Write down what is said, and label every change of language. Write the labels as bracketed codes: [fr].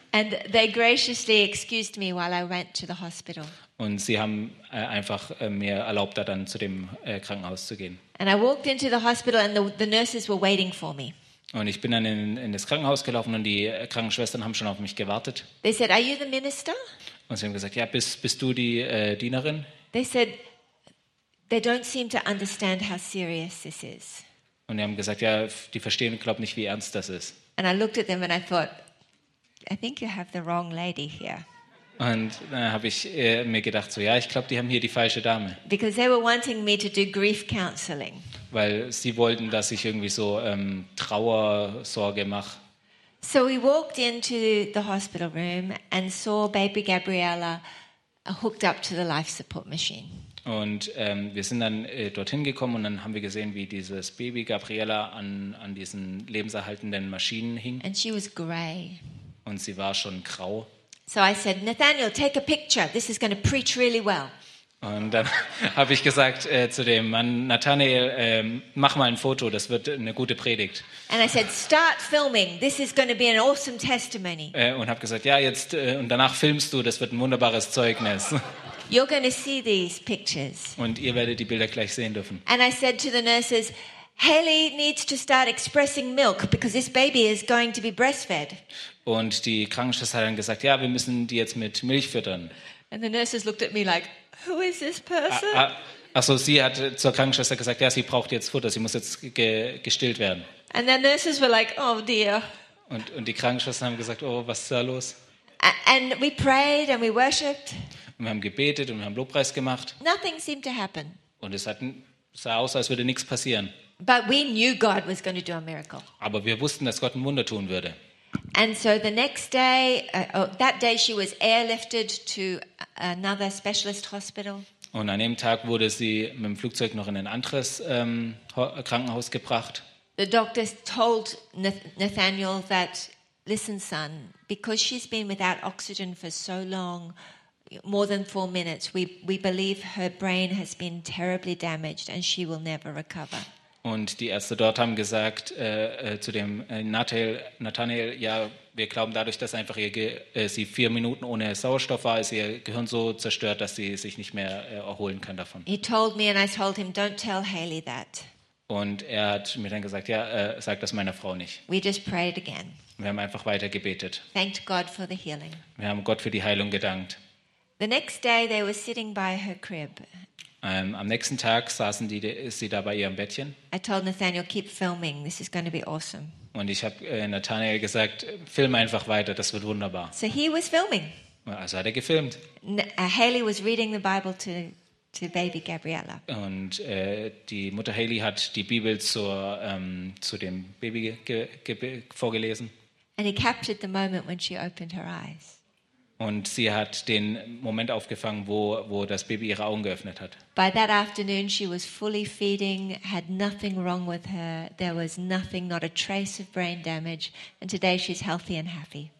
[en] And they graciously excused me while I went to the hospital. [de] Und sie haben einfach mir erlaubt, da dann zu dem Krankenhaus zu gehen. [en] And I walked into the hospital and the nurses were waiting for me. [de] Und ich bin dann in das Krankenhaus gelaufen und die Krankenschwestern haben schon auf mich gewartet. [en] They said, "Are you the minister?" [de] Und sie haben gesagt, ja, bist du die Dienerin? [en] They said, they don't seem to understand how serious this is. [de] Und sie haben gesagt, ja, die verstehen, glaube nicht, wie ernst das ist. [en] And I looked at them and I thought, I think you have the wrong lady here. [de] Und dann habe ich mir gedacht, so ja, ich glaube, die haben hier die falsche Dame. [en] Because they were wanting me to do grief counseling. [de] Weil sie wollten, dass ich irgendwie so Trauersorge mache. [en] So we walked into the hospital room and saw baby Gabriella hooked up to the life support machine. [de] Und wir sind dann dorthin gekommen und dann haben wir gesehen, wie dieses Baby Gabriella an diesen lebenserhaltenden Maschinen hing. [en] And she was gray. [de] Und sie war schon grau. [en] So I said, Nathaniel, take a picture. This is going to preach really well. [de] Und dann habe ich gesagt zu dem Mann, Nathaniel, mach mal ein Foto, das wird eine gute Predigt. [en] And I said, start filming. This is going to be an awesome testimony. [de] Und habe gesagt, ja, jetzt und danach filmst du, das wird ein wunderbares Zeugnis. [en] You're going to see these pictures. [de] Und ihr werdet die Bilder gleich sehen dürfen. [en] And I said to the nurses, Haley needs to start expressing milk because this baby is going to be breastfed. [de] Und die Krankenschwester hat dann gesagt, ja, wir müssen die jetzt mit Milch füttern. [en] And the nurses looked at me like, who is this person? [de] Also sie hat zur Krankenschwester gesagt, ja, sie braucht jetzt Futter, sie muss jetzt gestillt werden. [en] And the nurses were like, oh dear. [de] Und die Krankenschwestern haben gesagt, oh, was ist da los? [en] And we prayed and we worshiped. [de] Und wir haben gebetet und wir haben Lobpreis gemacht. [en] Nothing seemed to happen. [de] Und es sah aus, als würde nichts passieren. [en] But we knew God was going to do a miracle. [de] Aber wir wussten, dass Gott ein Wunder tun würde. [en] And so the next day, that day she was airlifted to another specialist hospital. [de] Und an dem Tag wurde sie mit dem Flugzeug noch in ein anderes Krankenhaus gebracht. [en] The doctor told Nathaniel that, listen son, because she's been without oxygen for so long, more than 4 minutes, we believe her brain has been terribly damaged and she will never recover. [de] Und die Ärzte dort haben gesagt zu dem Nathaniel, ja, wir glauben dadurch, dass einfach sie 4 Minuten ohne Sauerstoff war, ist ihr Gehirn so zerstört, dass sie sich nicht mehr erholen kann davon. [en] He told me and I told him, don't tell Haley that. [de] Und er hat mir dann gesagt, ja, sag das meiner Frau nicht. [en] We just prayed again. [de] Wir haben einfach weiter gebetet. [en] Thanked God for the healing. [de] Wir haben Gott für die Heilung gedankt. [en] The next day they were sitting by her crib. [de] Am nächsten Tag saßen sie da bei ihrem Bettchen. [en] I told Nathaniel, keep filming. This is going to be awesome. [de] Und ich habe Nathaniel gesagt, film einfach weiter, das wird wunderbar. [en] So he was filming. [de] Also hat er gefilmt. [en] Haley was reading the Bible to baby Gabriella. [de] Und die Mutter Haley hat die Bibel zu dem Baby vorgelesen. [en] And he captured the moment when she opened her eyes. [de] Und sie hat den Moment aufgefangen, wo das Baby ihre Augen geöffnet hat. [en] By that afternoon she was fully feeding, had nothing wrong with her. There was nothing, not a trace of brain damage, and today she's healthy and happy.